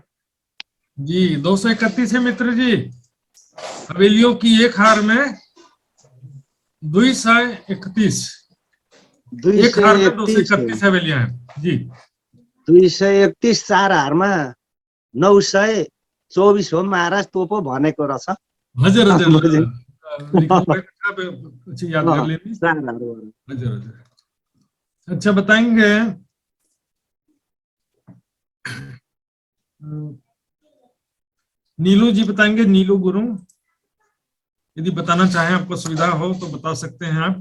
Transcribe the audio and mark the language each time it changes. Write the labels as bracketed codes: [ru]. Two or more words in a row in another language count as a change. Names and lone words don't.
[hi] जी 231 है मित्र जी। हवेलियों की एक हार में 231, एक हार में 231 हवेलियां हैं जी। [ne] 231 4 हारमा 924 हो महाराज, तो पो भनेको रहेछ। [hi] हजुर हजुर याद कर लेनी। [ne] हजुर हजुर, [hi] अच्छा बताएंगे। नीलू जी बताएंगे, नीलू गुरु, यदि बताना चाहें आपको सुविधा हो तो बता सकते हैं आप।